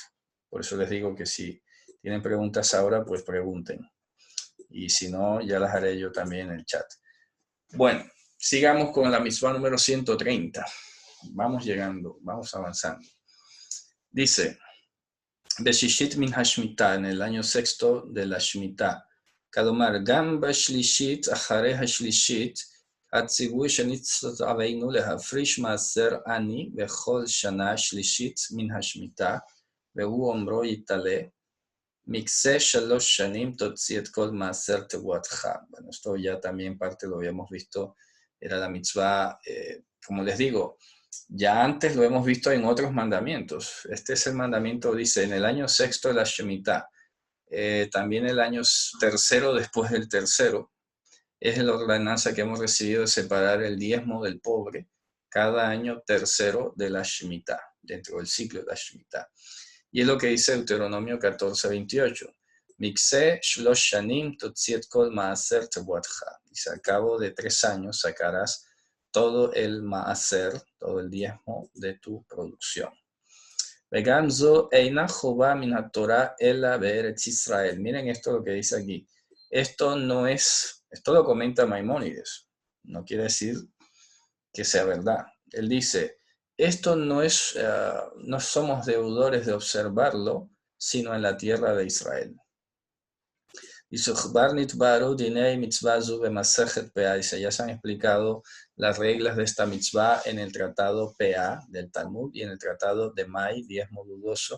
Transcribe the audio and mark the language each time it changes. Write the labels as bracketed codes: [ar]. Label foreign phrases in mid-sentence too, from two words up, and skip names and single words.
[es] Por eso les digo que si tienen preguntas ahora, pues pregunten. Y si no, ya las haré yo también en el chat. Bueno, sigamos con la misma número 130. Vamos llegando, vamos avanzando. Dice, [he] בשישית מן השמיטה, [es] en el año sexto de la Shemitá. [he] כלומר, גם בשלישית, אחרי השלישית, הציווי שנצטווינו להפריש מעשר עני בכל שנה שלישית מן השמיטה, והוא אומרו יתעלה, מקצה 3 שנים תוציא את כל מעשר תבואתך. [es] Bueno, esto ya también parte lo habíamos visto, era la mitzvah, como les digo, ya antes lo hemos visto en otros mandamientos. Este es el mandamiento, dice, en el año sexto de la Shemitá. También el año tercero después del tercero. Es la ordenanza que hemos recibido de separar el diezmo del pobre cada año tercero de la Shemitá, dentro del ciclo de la Shemitá. Y es lo que dice Deuteronomio 14:28. [he] מקצה שלוש שנים תוציא את כל מעשר תבואתך. [es] Dice, al cabo de 3 años sacarás todo el maaser, todo el diezmo de tu producción. [he] וגם זו אינה חובה מן התורה אלא בארץ ישראל. [es] Miren esto lo que dice aquí. Esto no es, esto lo comenta Maimónides. No quiere decir que sea verdad. Él dice, esto no es, no somos deudores de observarlo, sino en la tierra de Israel. Dice, ya se han explicado las reglas de esta mitzvah en el tratado PA del Talmud y en el tratado de Mai, diezmo dudoso.